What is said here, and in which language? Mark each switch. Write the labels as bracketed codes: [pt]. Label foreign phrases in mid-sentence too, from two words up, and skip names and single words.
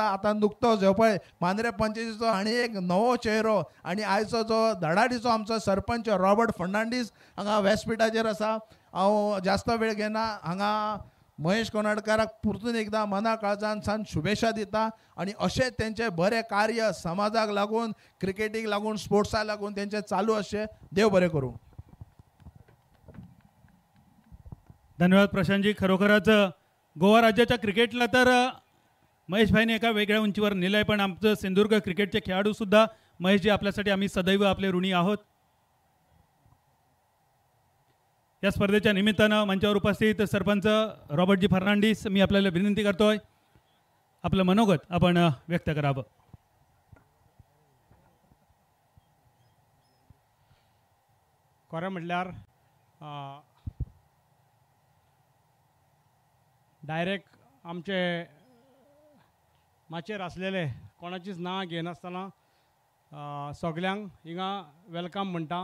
[kok] आतां नुकतोच हो पळय मांद्रे पंचायतीचो आनी एक नवो चेहरो आनी आयचो जो धडाडीचो आमचो सरपंच रॉबर्ट फर्नांडीस हांगा व्यासपीठाचेर आसा. हांव जास्त वेळ घेना हांगा महेश कोनाडकराक परतून एकदा मना काळजान शुभेच्छा दिता आनी अशेंच तेंचे बरें कार्य समाजाक लागून क्रिकेटीक लागून स्पोर्ट्साक लागून तेंचे चालू अशें देव बरें करूं. [mr] धन्यवाद प्रशांतजी. खरोखरच गोवा राज्याच्या क्रिकेटला तर महेशभाईने एका वेगळ्या उंचीवर नेलंय पण आमचं सिंधुदुर्ग क्रिकेटचे खेळाडू सुद्धा महेशजी आपल्यासाठी आम्ही सदैव आपले ऋणी आहोत. या स्पर्धेच्या निमित्तानं मंचावर उपस्थित सरपंच रॉबर्टजी फर्नांडिस मी आपल्याला विनंती करतोय आपलं मनोगत आपण व्यक्त करावं. [kok] खरें म्हटल्यार डायरेक्ट आमचे माचेर आसलेले कोणाचीच नांवां घेनासतना सगल्यांक हिंगा वेलकम म्हणटा.